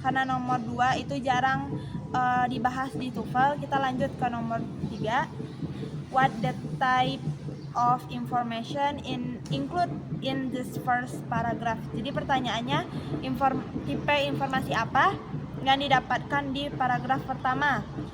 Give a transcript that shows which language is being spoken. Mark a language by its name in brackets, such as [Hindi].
[Indonesian] karena nomor 2 itu jarang dibahas di TOEFL. Kita lanjut ke nomor 3. [English] What the type of information include in this first paragraph. [Indonesian] Jadi pertanyaannya, tipe informasi apa yang didapatkan di paragraf pertama.